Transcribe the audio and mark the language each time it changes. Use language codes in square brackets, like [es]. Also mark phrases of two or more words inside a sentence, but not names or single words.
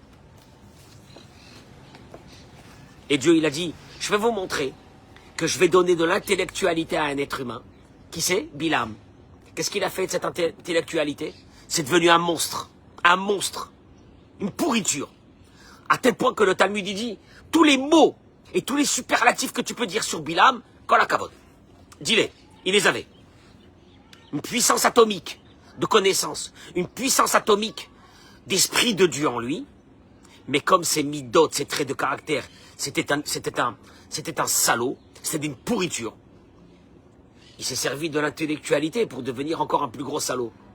[fr] Et Dieu, il a dit, je vais vous montrer que je vais donner de l'intellectualité à un être humain. Qui c'est? Bilam. Qu'est-ce qu'il a fait de cette intellectualité? C'est devenu un monstre, une pourriture. À tel point que le Talmud dit, tous les mots Et tous les superlatifs que tu peux dire sur Bilam, [he] כל הכבוד. [fr] Dis-les, il les avait. Une puissance atomique de connaissance, une puissance atomique d'esprit de Dieu en lui, mais comme ses midot, ses traits de caractère, c'était un salaud, c'était une pourriture. Il s'est servi de l'intellectualité pour devenir encore un plus gros salaud.